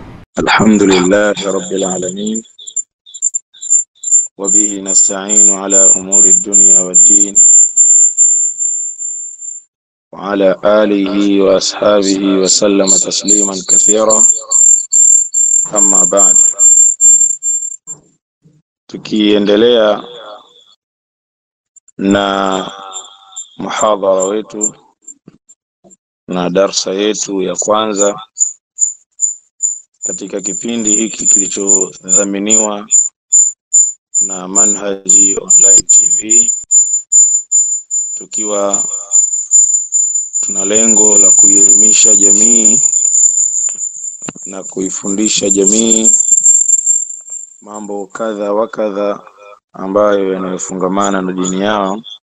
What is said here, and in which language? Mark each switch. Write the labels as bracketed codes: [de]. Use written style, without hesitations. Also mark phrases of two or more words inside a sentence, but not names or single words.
[ar] الحمد لله رب العالمين، وبه نستعين على أمور الدنيا والدين، وعلى آله وأصحابه وسلم تسليما كثيرا. أما بعد، [sw] tukiendelea na muhadhara wetu na darsa yetu ya kwanza katika kipindi hiki kilichodhaminiwa na Manhaji Online TV, tukiwa tuna lengo la kuielimisha jamii na kuifundisha jamii mambo kadha wa kadha ambayo yanayofungamana na dini yao.